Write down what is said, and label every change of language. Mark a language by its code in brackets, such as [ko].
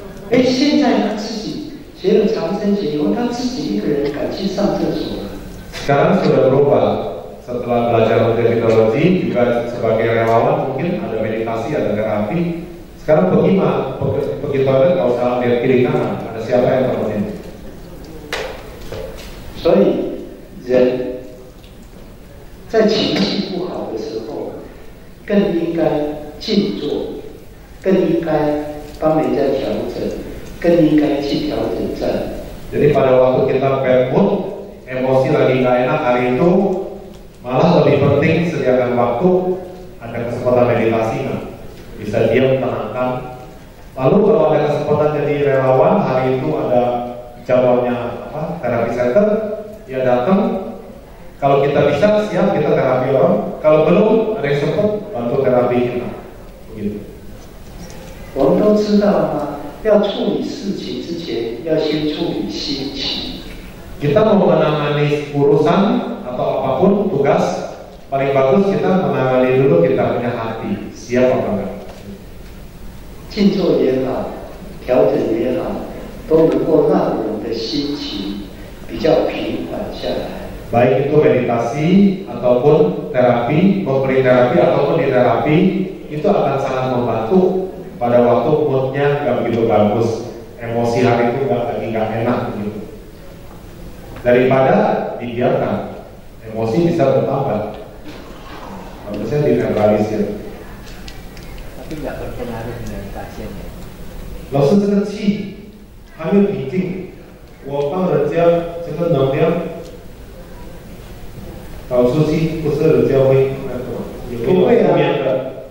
[zh] 现在他自己学了长生诀以后，他自己一个人敢去上厕所了。 [id] Sekarang sudah berubah. Setelah belajar metodologi, juga sebagai relawan mungkin ada meditasi, ada terapi. Sekarang pergi toilet nggak usah lihat kiri kanan, ada siapa yang temenin. [zh] 所以人在情绪不好的时候，更应该静坐，更应该帮人家调整，更应该去调整站。 [id] Jadi pada waktu kita bad mood, emosi lagi nggak enak hari itu, malah lebih penting sediakan waktu, ada kesempatan meditasi nggak? Bisa diam, tenangkan. Lalu kalau ada kesempatan jadi relawan, hari itu ada jadwalnya terapi center, ya datang. Kalau kita bisa, siap kita terapi orang. Kalau belum, ada yang sempat bantu terapi kita. Begitu. [zh] 我们都知道吗？要处理事情之前，要先处理心情。 [id] Kita mau menangani urusan atau apapun tugas, paling bagus kita menangani dulu kita punya hati, siap apa enggak? [zh] 静坐也好，调整也好，都能够让我们的心情比较平缓下来。 [id] Baik itu meditasi ataupun terapi, memberi terapi ataupun di terapi, itu akan sangat membantu pada waktu moodnya nggak begitu bagus, emosi hari itu nggak enak gitu. Daripada dibiarkan, emosi bisa bertambah. Bagusnya dinetralisir. Tapi nggak berpengaruh dengan pasiennya. [zh] 老师，这个气还没有平静，我帮人家这个能量导出去，不是人家会那个有负面的，